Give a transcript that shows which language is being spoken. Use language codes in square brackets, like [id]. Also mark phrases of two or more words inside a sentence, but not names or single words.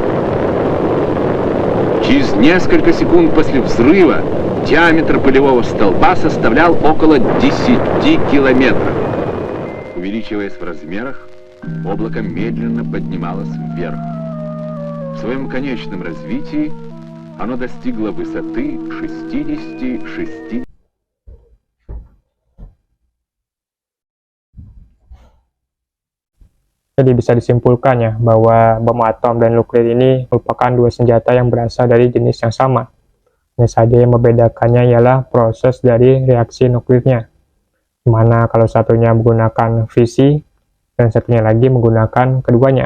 [ru] Через несколько секунд после взрыва диаметр полевого столба составлял около 10 километров. Увеличиваясь в размерах, облако медленно поднималось вверх. В своем конечном развитии оно достигло высоты 66. [id] Jadi bisa disimpulkan ya bahwa bom atom dan nuklir ini merupakan dua senjata yang berasal dari jenis yang sama. Hanya saja yang membedakannya ialah proses dari reaksi nuklirnya, mana kalau satunya menggunakan fisi dan satunya lagi menggunakan keduanya.